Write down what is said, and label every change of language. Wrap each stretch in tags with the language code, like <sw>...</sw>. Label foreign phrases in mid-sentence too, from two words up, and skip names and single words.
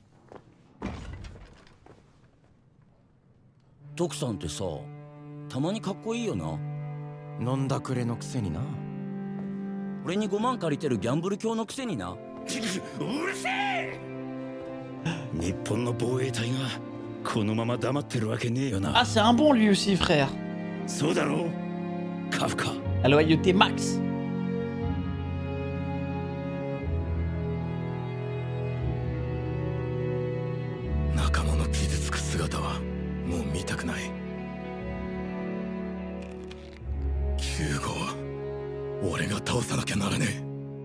<ja>徳さんってさ、たまにかっこいいよな。飲んだくれのくせにな。俺に5万借りてるギャンブル教のくせにな。うるせえ。日本の防衛隊がこのまま黙ってるわけねえよな。</ja> <fr>Ah, c'est un bon lui aussi, frère.</fr> <ja>そうだろう、カフカ。</ja> <fr>La loyauté max.</fr> <ja>仲間の傷つく姿はもう見たくない。9号は俺が倒さなきゃならねえ。</ja>